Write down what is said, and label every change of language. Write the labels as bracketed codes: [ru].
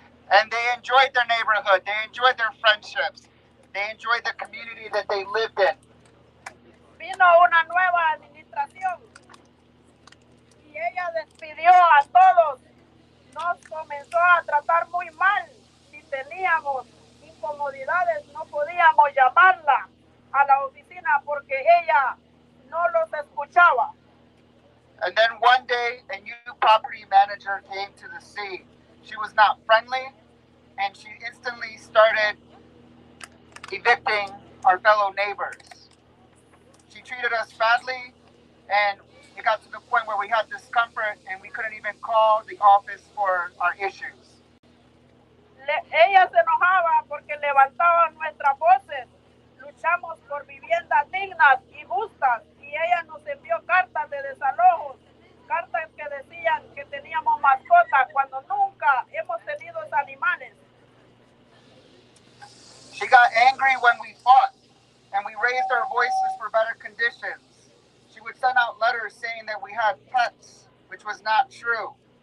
[en] And they enjoyed their neighborhood. They enjoyed their friendships. They enjoyed the community that they lived in. [es] Vino una nueva administración y ella despidió a todos. Nos comenzó a tratar muy mal. Si teníamos incomodidades, no podíamos llamarla a la oficina porque ella no los escuchaba. [en] And then one day, a new property manager came to the scene. She was not friendly, and she instantly started evicting our fellow neighbors. She treated us badly, and it got to the point where we had discomfort and we couldn't even call the office for our issues. [es] Ella se enojaba porque levantaban nuestras voces. Luchamos por viviendas dignas y justas y ella nos envió cartas de desalojos, cartas que decían que teníamos mascotas cuando nunca hemos tenido animales. [en] She got angry when we fought and we raised our voices for better conditions. She would send out letters saying that we had pets, which was not true.